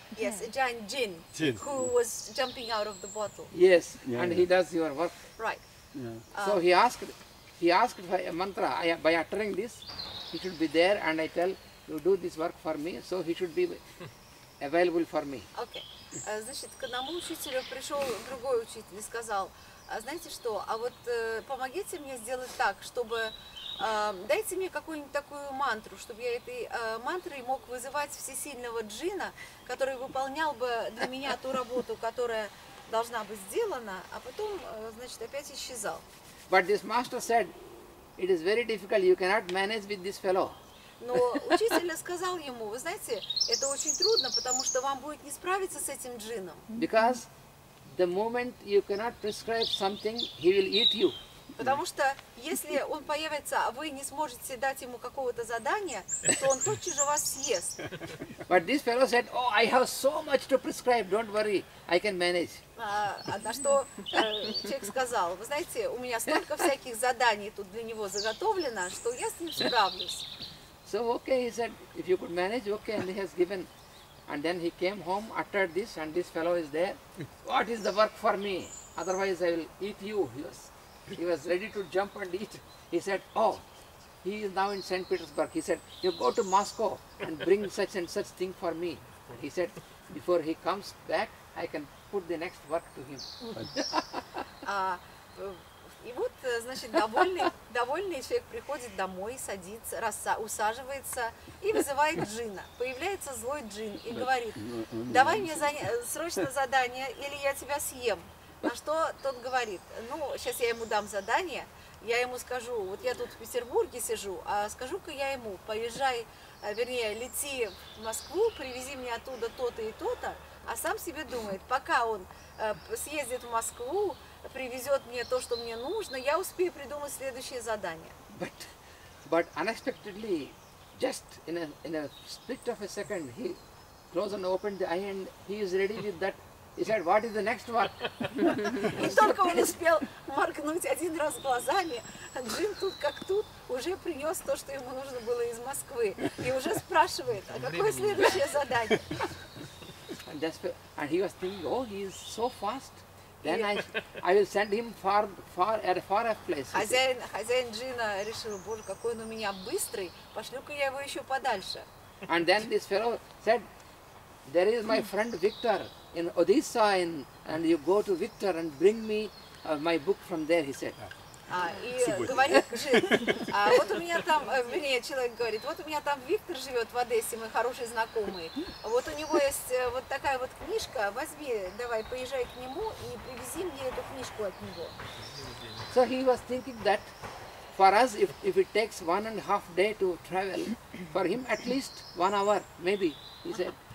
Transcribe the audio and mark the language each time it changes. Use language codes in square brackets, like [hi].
[en] Yes, a giant jinn who was jumping out of the bottle. Yes, Yeah, and yeah. he does your work. Right. Yeah. So he asked for a mantra. By uttering this, he should be there, and I tell you do this work for me. So he should be available for me. [ru] Окей. Значит, к одному учителю пришел другой учитель и сказал, знаете что, а вот помогите мне сделать так, чтобы дайте мне какую-нибудь такую мантру, чтобы я этой мантрой мог вызывать всесильного джина, который выполнял бы для меня ту работу, которая должна быть сделана, а потом, значит, опять исчезал. [en] But this master said, it is very difficult. You cannot manage with this fellow. [ru] Но учитель сказал ему, вы знаете, это очень трудно, потому что вам будет не справиться с этим джином. [en] Because the moment you cannot prescribe something, he will eat you. [ru] Потому что если он появится, а вы не сможете дать ему какого-то задания, то он тотчас же вас съест. [en] But this fellow said, oh, I have so much to prescribe, don't worry, I can manage. [ru] На что человек сказал, вы знаете, у меня столько всяких заданий тут для него заготовлено, что я с ним справлюсь. [en] So okay, he said, if you could manage, okay, and he has given. And then he came home, uttered this, and this fellow is there. What is the work for me? Otherwise I will eat you. He was ready to jump and eat. He said, oh, he is now in St. Petersburg. He said, you go to Moscow and bring such and such thing for me. And he said, before he comes back, I can put the next work to him. [ru] И вот, значит, довольный человек приходит домой, садится, усаживается и вызывает джинна. Появляется злой джин и говорит, давай мне срочно задание, или я тебя съем. На что тот говорит, ну, сейчас я ему дам задание, я ему скажу, вот я тут в Петербурге сижу, а скажу-ка я ему, поезжай, вернее, лети в Москву, привези мне оттуда то-то и то-то, а сам себе думает, пока он съездит в Москву, привезет мне то, что мне нужно, я успею придумать следующее задание. [en] But unexpectedly, just in a split of a second, he closed and opened the eye and he is ready with that. He said, what is the next work? [ru] И только он успел моргнуть один раз глазами, джин тут как тут уже принес то, что ему нужно было из Москвы. И уже спрашивает, а какое следующее задание? [en] And he was thinking, oh, he is so fast. Then I will send him far off place. [ru] Хозяин джина решил, боже, какой он у меня быстрый, пошлю-ка я его еще подальше. [en] And then this fellow said, there is my friend Victor in Odisha, and you go to Victor and bring me my book from there, he said. [ru] И говорит джин, вот у меня там, вернее, человек говорит, вот у меня там Виктор живет в Одессе, мой хороший знакомый, вот у него есть вот такая вот книжка, возьми, давай, поезжай к нему и привези мне эту книжку от него. [en] So he was thinking that for us, if it takes 1.5 days to travel, for him at least 1 hour, maybe, he said.